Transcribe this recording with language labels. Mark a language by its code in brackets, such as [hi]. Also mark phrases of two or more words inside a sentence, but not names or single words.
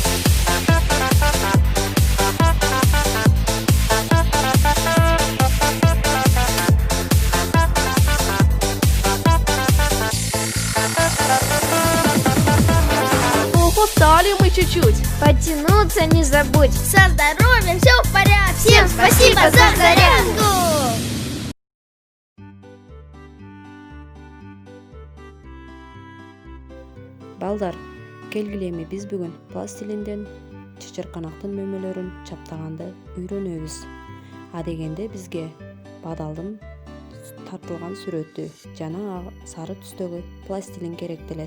[ru] Устали мы чуть-чуть, Подтянуться не забудь. Со здоровьем все в порядке. Всем спасибо за зарядку. [ky] Балдар, келгиле эми биз бүгүн пластилинден чычырканактын мөмөлөрүн чаптаганды үйрөнөбүз. Адегенде бизге бадалдын тартылган сүрөтү жана сары түстөгү пластилин керектелет.